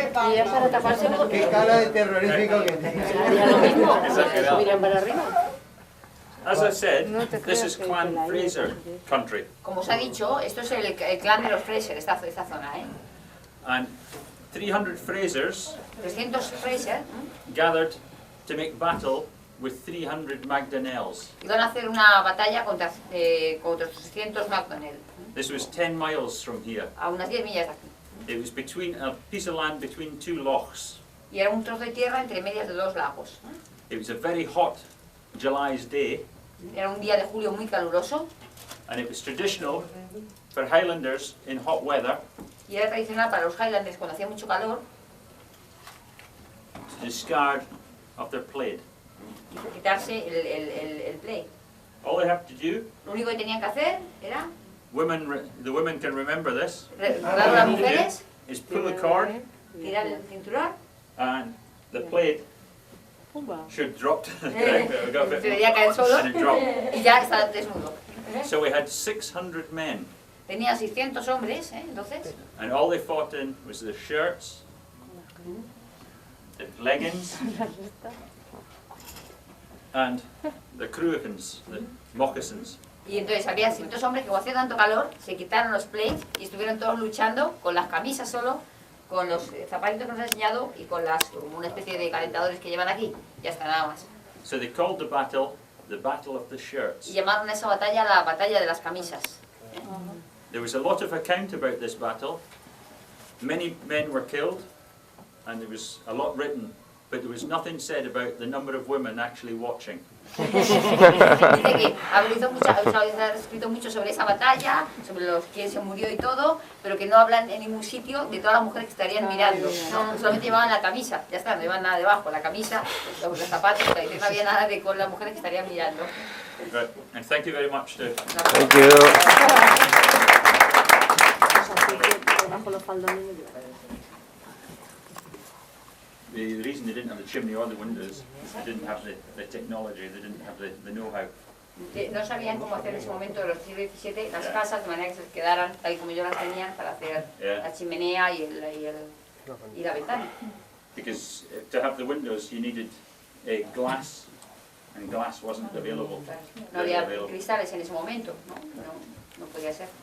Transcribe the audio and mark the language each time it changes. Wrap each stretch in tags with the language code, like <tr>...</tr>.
<es>Y ya para taparse porque Qué cara de terrorífico que tiene. haría lo mismo. Miran para arriba.</es> <en>As I said, this is Clan Fraser country.</en> <es>Como os ha dicho, esto es el clan de los Fraser, esta zona, ¿eh?</es> <en>And 300 Frasers</en> <es>300 Fraser</es> <en>gathered to make battle with 300 Magdanels.</en> <es>iban a hacer una batalla contra 300 McDonnell,</es> <en>This was 10 miles from here.</en> <es>a unas 10 millas de aquí.</es> <en>It was between a piece of land between two lochs.</en> <es>Y era un trozo de tierra entre medias de dos lagos.</es> <en>It was a very hot July's day,</en> <es>Era un día de julio muy caluroso</es> <en>and it was traditional for Highlanders in hot weather</en> <es>y era tradicional para los Highlanders cuando hacía mucho calor</es> <en>discard of their plaid.</en> <es>Y quitarse el play.</es> <en>All they have to do,</en> <es>Lo único que tenían que hacer era,</es> <en>the women can remember this,</en> <es>recordar a las mujeres,</es> <en>is pull the cord</en> <es>tirar el cinturón,</es> <en>and the plaid should drop to the ground. We got a bit-</en> <es>debería caer solo</es> <en>and it dropped.</en> <es>y ya está desnudo.</es> <en>So we had 600 men,</en> <es>Tenía 600 hombres, entonces,</es> <en>and all they fought in was the shirts, the leggings, and the cruacans, the moccasins.</en> <es>y entonces había 600 hombres que como hacía tanto calor, se quitaron los plates y estuvieron todos luchando con las camisas solo, con los zapatitos que nos ha enseñado y con como una especie de calentadores que llevan aquí. Ya está, nada más.</es> <en>So they called the battle of the</en> <es>Y</es> <en>shirts.</en> <es>llamaron a esa batalla la batalla de las camisas.</es> <en>There was a lot of account about this battle. Many men were killed, and there was a lot written, but there was nothing said about the number of women actually watching.</en> <es>Dice que ha escrito mucho sobre esa batalla, sobre los que se murió y todo, pero que no hablan en ningún sitio de todas las mujeres que estarían mirando. No, solamente llevaban la camisa, ya está, no llevaban nada debajo, la camisa, los zapatos, no había nada de con las mujeres que estarían mirando.</es> <en>Right. And thank you very much to Thank you.</en> <es>Bajo los faldones.</es> <en>the reason they didn't have the chimney or the windows, they didn't have the technology, they didn't have the know-how.</en> <es>No sabían cómo hacer en ese momento de los siglos XVII las casas de manera que se quedaran tal y como yo las tenían para hacer la chimenea y la ventana.</es> <en>Because to have the windows you needed glass, and glass wasn't available.</en> <es>No había cristales en ese momento, no podía ser.</es>